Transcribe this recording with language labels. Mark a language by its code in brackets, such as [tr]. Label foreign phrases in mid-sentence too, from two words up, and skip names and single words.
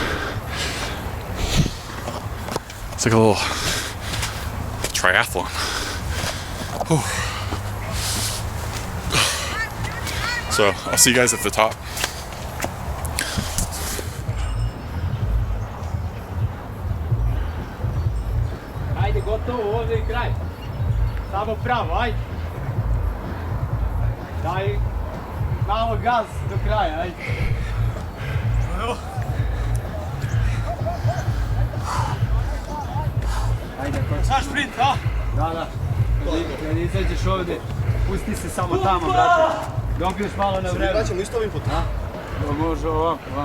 [en] It's like a little triathlon. Oh. So I'll see you guys at the top. [sr] Gotovo, ovdje je kraj. Samo pravo, ajde. Daj malo gaz do kraja, ajde. Ajde, znaš sprint, a? Da. Kad izađeš ovdje, pusti se samo tamo, brate. Dobiješ malo na vreme. Vraćamo isto ovim putem. Može ovako.